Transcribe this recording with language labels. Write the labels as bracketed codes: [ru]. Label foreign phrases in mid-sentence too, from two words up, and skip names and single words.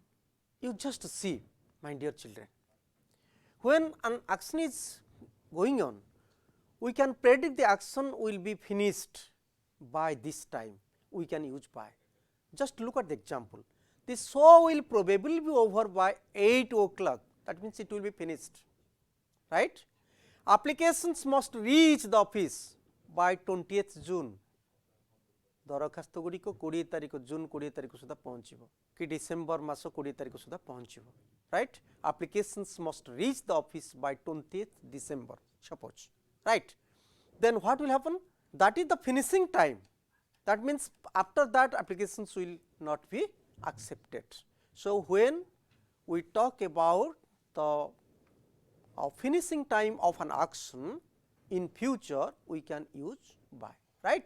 [en] You just see, my dear children, when an action is going on, we can predict the action will be finished by this time, we can use by. Just look at the example. The show will probably be over by 8 o'clock, that means it will be finished, right. Applications must reach the office by 20th June. [mai] दरखास्त गुड़िक 20 तारिख जून 20 तारिख सुधा पहुँचब कि डिसेम्बर मास 20 तारिख सुधा पहुँचब, [en] राइट. Applications must reach the office by 20th December, suppose, right. Then what will happen? That is the finishing time. That means after that applications will not be accepted. So, when we talk about the finishing time of an action in future, we can use by, right.